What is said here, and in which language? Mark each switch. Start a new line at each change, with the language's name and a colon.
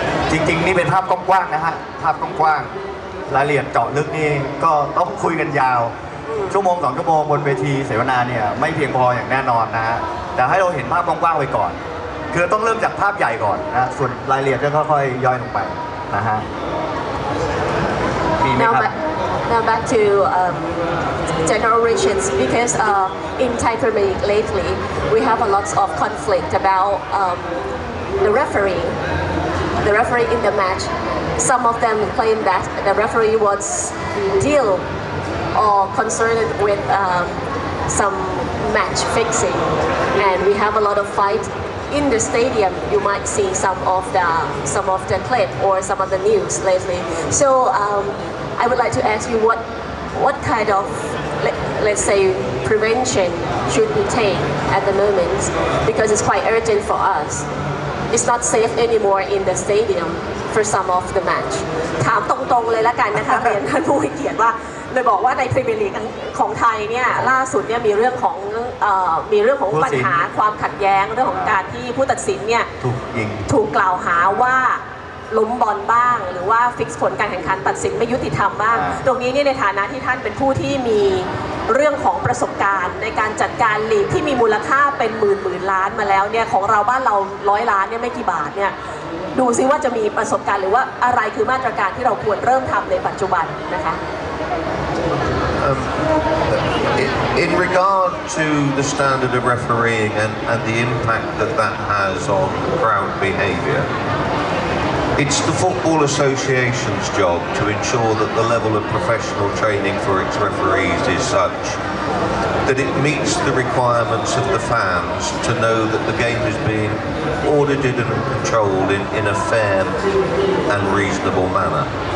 Thai: จริงๆนี่เป็นภาพกว้างๆนะฮะภาพกว้างๆรายละเอียดเจาะลึกนี่ก็ต้องคุยกันยาวชั่วโมง2 ชั่วโมงบนเวทีเสวนาเนี่ยไม่เพียงพออย่างแน่นอนนะฮะแต่ให้เราเห็นภาพกว้างๆไว้ก่อนคือต้องเริ่มจากภาพใหญ่ก่อนนะส่วนรายละเอียดก็ค่อยๆย่อยลงไปนะฮะมีไหมครับ
English: Now back to general relations because in Thai Premier League lately we have a lot of conflict about the referee in the match. Some of them claim that the referee was deal or concerned with some match fixing, and we have a lot of fight in the stadium. You might see some of the clip or some of the news lately. So I would like to ask you what kind of let's say prevention should we take at the moment because it's quite urgent for us. It's not safe anymore in the stadium for some of the match.
Thai: ถามตรงๆเลยละกันนะคะ เรียนท่านผู้ให้เกียรติว่าเลยบอกว่าในพรีเมียร์ลีกของไทยเนี่ยล่าสุดเนี่ยมีเรื่องของปัญหาความขัดแย้งเรื่องของการที่ผู้ตัดสินเนี่ย ถูกกล่าวหาว่าล้มบอลบ้างหรือว่าฟิกซ์ผลการแข่งขันตัดสินไม่ยุติธรรมบ้างตรงนี้เนี่ยในฐานะที่ท่านเป็นผู้ที่มีเรื่องของประสบการณ์ในการจัดการลีกที่มีมูลค่าเป็นหมื่นล้านมาแล้วเนี่ยของเราบ้านเรา100 ล้านเนี่ยไม่กี่บาทเนี่ยดูซิว่าจะมีประสบการณ์หรือว่าอะไรคือมาตรการที่เราควรเริ่มทำในปัจจุบันนะคะ
English: In regard to the standard of refereeing and the impact that has on crowd behaviour, it's the Football Association's job to ensure that the level of professional training for its referees is such that it meets the requirements of the fans to know that the game is being audited and controlled in a fair and reasonable manner.